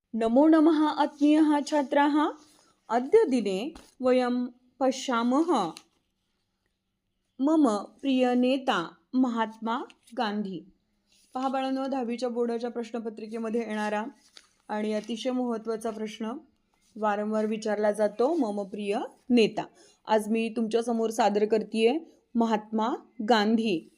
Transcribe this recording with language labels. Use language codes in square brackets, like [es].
[sa] नमो नमः आत्मीयः छात्राः। अद्य दिने वयं पश्यामः मम प्रिय नेता महात्मा गांधी। [mr] पहा बाळांनो, 10वीच्या बोर्डाच्या प्रश्नपत्रिकेमध्ये येणारा आणि अतिशय महत्त्वाचा प्रश्न वारंवार विचारला जातो, [sa] मम प्रिय नेता। [mr] आज मी तुमच्या समोर सादर करतेय महात्मा गांधी।